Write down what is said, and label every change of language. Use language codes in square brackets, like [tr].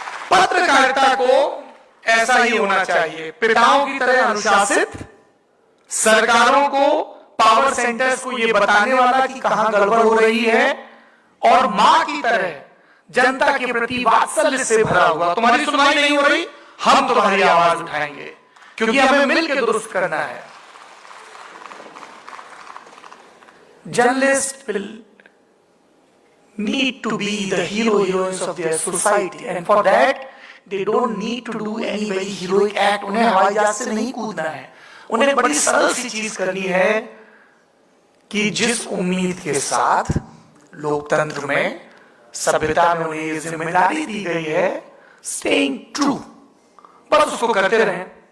[hi] पत्रकारिता को ऐसा ही होना चाहिए, पिताओं की तरह अनुशासित, सरकारों को, पावर सेंटर्स को ये बताने वाला कि कहां गड़बड़ हो रही है, और मां की तरह जनता के प्रति वात्सल्य से भरा हुआ। तुम्हारी सुनवाई नहीं हो रही, हम तुम्हारी आवाज उठाएंगे, क्योंकि हमें मिलकर दुरुस्त करना है। [en] Journalist will need to be the heroes of their society, and for that they don't need to do any very heroic act। [hi] उन्हें हवाई जहाज से नहीं कूदना है, उन्हें बड़ी सरल सी चीज करनी है कि जिस उम्मीद के साथ लोकतंत्र में, सभ्यता में उन्हें जिम्मेदारी दी गई है, [en] staying true, [hi] बस उसको करते रहें।